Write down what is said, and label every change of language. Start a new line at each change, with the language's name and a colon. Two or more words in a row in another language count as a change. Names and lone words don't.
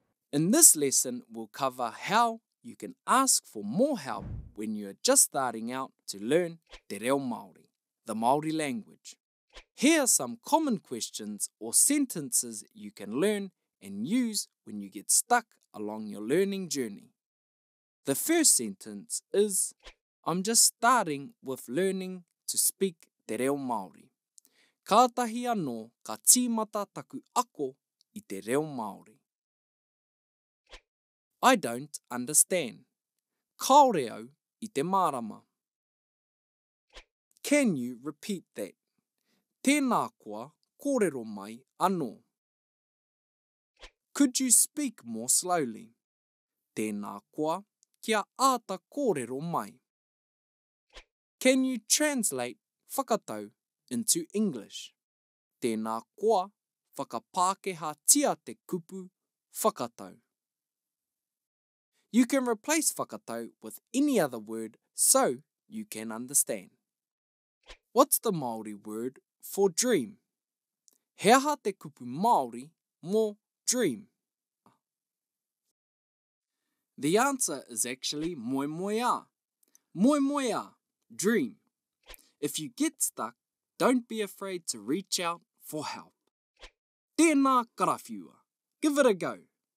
English: In this lesson, we'll cover how you can ask for more help when you're just starting out to learn Te Reo Māori, the Māori language. Here are some common questions or sentences you can learn and use when you get stuck along your learning journey. The first sentence is, I'm just starting with learning to speak Te Reo Māori.
Māori: Kātahi anō ka tīmata taku ako I Te Reo Māori.
English: I don't understand.
Māori: Kaore au I te mārama.
English: Can you repeat that?
Māori: Tēnā koa kōrero mai anō.
English: Could you speak more slowly?
Māori: Tēnā koa kia āta kōrero mai.
English: Can you translate whakatau into English?
Māori: Tēnā koa whakapākehā tia te kupu whakatau.
English: You can replace whakatau with any other word so you can understand. What's the Māori word for dream?
Māori: He aha te kupu Māori mō dream?
English: The answer is actually
Māori: moe moe a. Moe moe a, dream.
English: If you get stuck, don't be afraid to reach out for help.
Māori: Tēnā karawhiua.
English: Give it a go.